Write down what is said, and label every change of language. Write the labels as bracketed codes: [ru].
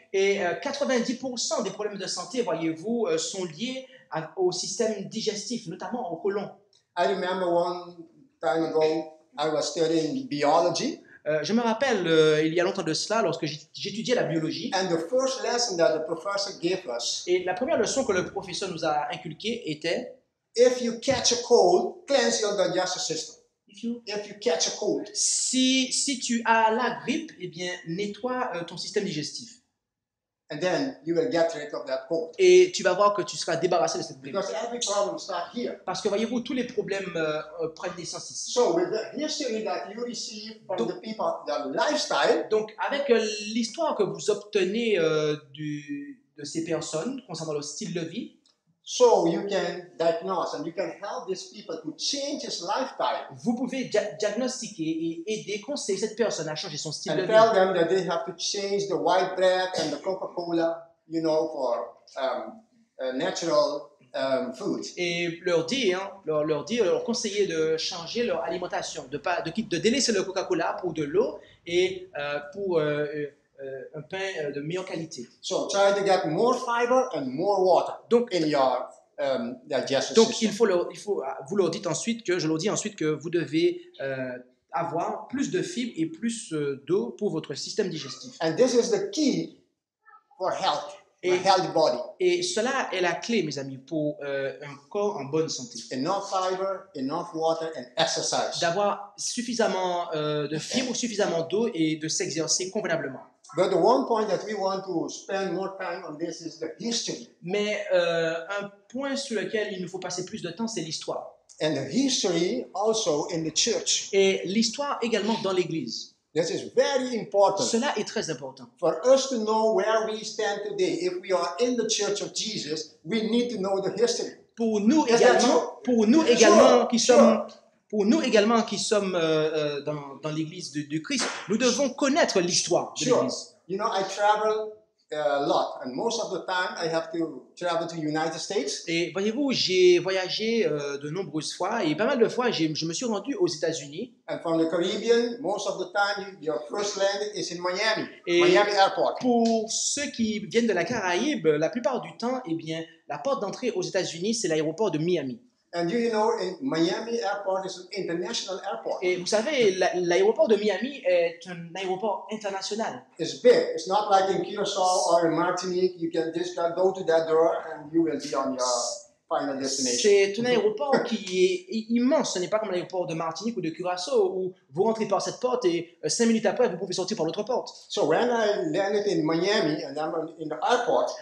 [fr] Et 90% des problèmes de santé, voyez-vous, sont liés au système digestif, notamment au côlon. [en] I remember one time ago, I was studying biology. [fr] Je me rappelle, il y a longtemps de cela, lorsque j'étudiais la biologie, [en] And the first lesson that the professor gave us, [fr] et la première leçon que le professeur nous a inculquée était [en] if you catch a cold, cleanse your digestive system. If you catch a cold. [fr] si tu as la grippe, eh bien, nettoie ton système digestif. [en] And then you will get rid of that cold. [fr] Et tu vas voir que tu seras débarrassé de cette grippe. [en] Because every problem starts here. [fr] Parce que, voyez-vous, tous les problèmes prennent naissance ici. [en] So with the history that you receive from the people, their lifestyle, [fr] Donc, avec l'histoire que vous obtenez de ces personnes concernant leur style de vie, [en] so you can diagnose and you can help these people to change his lifestyle. [fr] vous pouvez diagnostiquer et aider, conseiller cette personne à changer son style de [en] And [fr] vie. [en] tell them that they have to change the white bread and the Coca-Cola, you know, for natural food. [fr] Et leur conseiller de changer leur alimentation, de délaisser le Coca-Cola pour de l'eau et pour un pain de meilleure qualité. [en] So try to get more fiber and more water [fr] Donc, [en] in your digestive [fr] Donc, [en] system. [fr] vous leur dites ensuite je leur dis ensuite que vous devez avoir plus de fibres et plus d'eau pour votre système digestif. [en] And this is the key for health, a [fr] Et- [en] healthy body. [fr] Et cela est la clé, mes amis, pour un corps en bonne santé. [en] Enough fiber, enough water, and exercise. [fr] D'avoir suffisamment de fibres, suffisamment d'eau et de s'exercer convenablement. [en] But the one point that we want to spend more time on this is the history. [fr] Mais un point sur lequel il nous faut passer plus de temps, c'est l'histoire. [en] And the history also in the church. [fr] Et l'histoire également dans l'Église. [en] This is very important. [fr] Cela est très important. [en] For us to know where we stand today, if we are in the church of Jesus, we need to know the history. [fr] Pour nous [en] Is that [fr] également, [en] true? [fr] pour nous également [en] Sure, [fr] qui [en] sure. [fr] sommes, pour nous également qui sommes dans l'Église de Christ, nous devons connaître l'histoire de [en] Sure. [fr] l'Église. [en] You know, I travel a lot, and most of the time I have to travel to the United States. [fr] Et voyez-vous, j'ai voyagé de nombreuses fois et pas mal de fois, je me suis rendu aux États-Unis. [en] And from the Caribbean, most of the time your first landing is in Miami, [fr] Et [en] Miami Airport. [fr] pour ceux qui viennent de la Caraïbe, la plupart du temps, eh bien, la porte d'entrée aux États-Unis, c'est l'aéroport de Miami. [en] And you know, in Miami Airport is an international airport. [fr] Et vous savez, l'aéroport de Miami est un aéroport international. [en] It's big. It's not like in Curacao or in Martinique. You can just go to that door and you will be on your final destination. [fr] C'est un aéroport qui est immense. Ce n'est pas comme l'aéroport de Martinique ou de Curaçao où vous rentrez par cette porte et 5 minutes après, vous pouvez sortir par l'autre porte. [en] So when I landed in Miami and I'm in the airport,